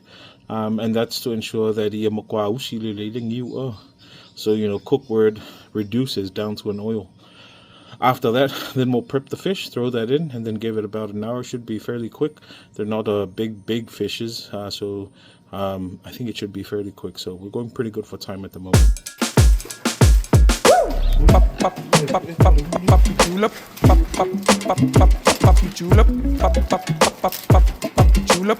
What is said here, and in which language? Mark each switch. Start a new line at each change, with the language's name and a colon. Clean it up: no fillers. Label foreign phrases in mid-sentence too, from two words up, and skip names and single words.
English: And that's to ensure that so, you know, cook word reduces down to an oil. After that, then we'll prep the fish, throw that in, and then give it about an hour. Should be fairly quick. They're not big fishes, so I think it should be fairly quick. So we're going pretty good for time at the moment. Pop, pop, pop, pop, pop, julep. Pop, pop, pop, pop, pop, julep. Pop, pop, pop, pop, pop, pop, julep.